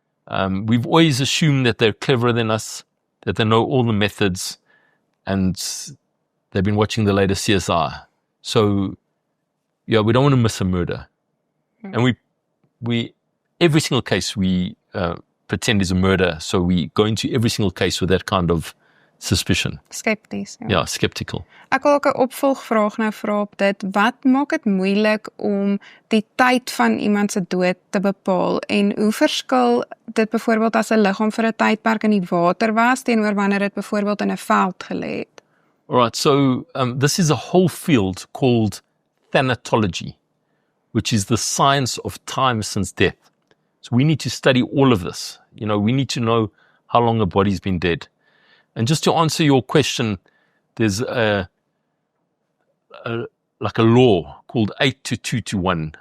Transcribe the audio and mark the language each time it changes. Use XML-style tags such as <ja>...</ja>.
<en>We've always assumed that they're cleverer than us, that they know all the methods, and they've been watching the latest CSI. So, yeah, we don't want to miss a murder. And we every single case we pretend is a murder, so we go into every single case with that kind of suspicion.</en> <af>Skepties. Ja.</af> <en>Yeah, skeptical.</en> <af>Ek wil ook 'n opvolgvraag nou vra op dit. Wat maak dit moeilik om die tyd van iemand se dood te bepaal en hoe verskil dit byvoorbeeld as 'n liggaam vir 'n tydperk in die water was teenoor wanneer dit byvoorbeeld in 'n veld gelê het?</af> <en>Alright, so this is a whole field called thanatology, which is the science of time since death. So we need to study all of this. You know, we need to know how long a body's been dead. And just to answer your question, there's like a law called 8 to 2 to 1.</en>